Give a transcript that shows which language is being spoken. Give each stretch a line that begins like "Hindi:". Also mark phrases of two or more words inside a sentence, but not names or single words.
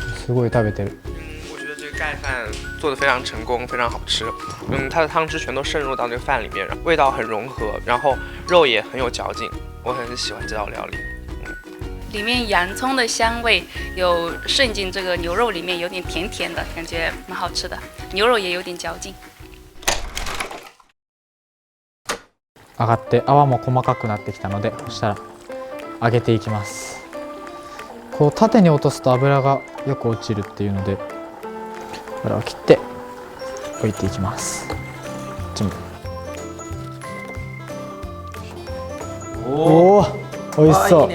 Japanese: すごい食べてる。
Chinese: 我觉得这个盖饭做的非常成功，非常好吃。它的汤汁全都渗入到这个饭里面，味道很融合，然后肉也很有嚼劲，我很喜欢这道料理。里面洋葱的香味有渗进这个牛肉里面，有点甜甜的感觉，蛮好吃的。牛肉也有点嚼劲。
Japanese: 上がって泡も細かくなってきたので、そしたら揚げていきます。こう縦に落とすと油がよく落ちるっていうので、油を切って置いていきます。こっちも。おお、美味しそう。